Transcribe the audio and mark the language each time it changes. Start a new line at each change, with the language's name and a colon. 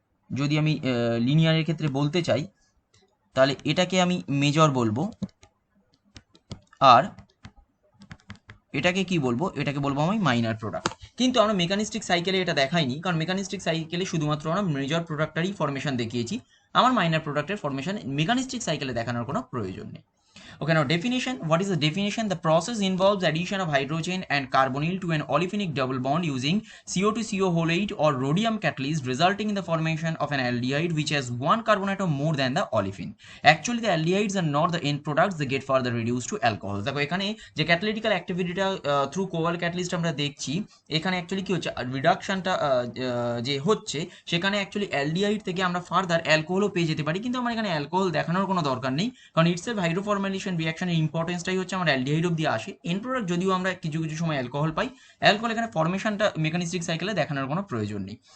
Bangla: যদি আমি লিনিয়ারের ক্ষেত্রে বলতে চাই, তাহলে এটাকে আমি মেজর বলবো, আর এটাকে কি বলবো, এটাকে বলবো আমি মাইনার প্রোডাক্ট। কিন্তু আমরা মেকানিস্টিক সাইকেলে এটা দেখাইনি, কারণ মেকানিস্টিক সাইকেলে শুধুমাত্র আমরা মেজর প্রোডাক্টটারই ফরমেশন দেখিয়েছি, আমার মাইনার প্রোডাক্টের ফরমেশন মেকানিস্টিক সাইকেলে দেখানোর কোনো প্রয়োজন নেই।
English: Okay, now definition. What is the definition? The process involves addition of hydrogen and carbonyl to an olefinic double bond using CO2CO8 or rhodium catalyst, resulting in the formation of an aldehyde which has one carbon atom more than the olefin. Actually, the aldehydes are not the end products; they get further reduced to alcohol.
Bangla: দেখো এখানে যে ক্যাটালিটিক্যাল অ্যাক্টিভিটিটা through cobalt catalyst আমরা দেখছি, এখানে actually কি হচ্ছে, রিডাকশনটা যে হচ্ছে সেখানে অ্যাকচুয়ালি অ্যালডিহাইড থেকে আমরা ফার্দার অ্যালকোহলও পেয়ে যেতে পারি, কিন্তু আমার এখানে অ্যালকোহল দেখানোর কোনো দরকার নেই, কারণ ইটসেলফ হাইড্রোফরমাইলেশন ফর্মাইলেশন রিয়াকশনের ইম্পর্টেন্সটাই হচ্ছে আমার অ্যালডিহাইড অব্দি আসে। এন্ড প্রোডাক্ট যদিও আমরা কিছু কিছু সময় অ্যালকোহল পাই, অ্যালকোহল এখানে ফর্মেশনটা মেকানিস্টিক সাইকেলে দেখানোর কোনো প্রয়োজন নেই।